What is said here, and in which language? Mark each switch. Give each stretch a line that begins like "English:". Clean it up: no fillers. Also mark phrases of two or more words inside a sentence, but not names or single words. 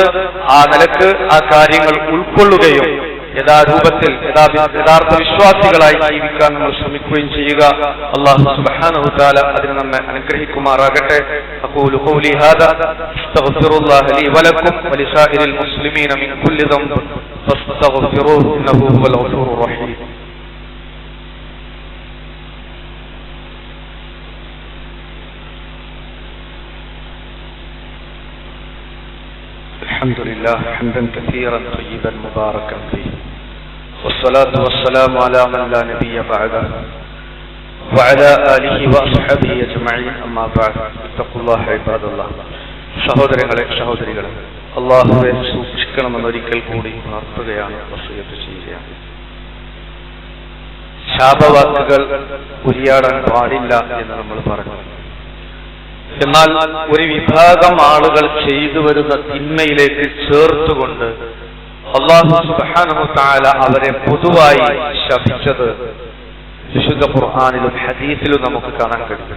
Malayalam: ആ നിലക്ക് ആ കാര്യങ്ങൾ ഉൾക്കൊള്ളുകയും യഥാരൂപത്തിൽ യഥാർത്ഥ വിശ്വാസികളായി ജീവിക്കാൻ നമ്മൾ ശ്രമിക്കുകയും ചെയ്യുക.
Arabic: الله سبحانه وتعالى
Malayalam: അതിനെ നമ്മെ അനുഗ്രഹിക്കുമാറാകട്ടെ.
Arabic: أقول قولي هذا أستغفر الله لي ولكم ولسائر المسلمين من كل ذنب فاستغفروه إنه هو الغفور الرحيم. الحمد لله حمدا كثيرا طيبا مباركا فيه والصلاة والسلام على من لا نبي بعده وعلى آله وأصحابه أجمعين أما بعد اتقوا الله عباد الله.
Malayalam: സഹോദരങ്ങളെ സഹോദരികളെ, അല്ലാഹുവെ സൂക്ഷിക്കണമെന്നൊരിക്കൽ കൂടി പ്രാർത്ഥിക്കുകയാണ്, വസിയത്ത് ചെയ്യുകയാണ്. ശാപവാക്കുകൾ ഉരിയാടാൻ പാടില്ല എന്ന് നമ്മൾ പറഞ്ഞു. എന്നാൽ ഒരു വിഭാഗം ആളുകൾ ചെയ്തു വരുന്ന തിന്മയിലേക്ക് ചേർത്തുകൊണ്ട്
Arabic: الله سبحانه وتعالى
Malayalam: അവരെ പൊതുവായി ശപിച്ചത് വിശുദ്ധ ഖുർആനിലും ഹദീസിലും നമുക്ക് കാണാൻ കഴിയും.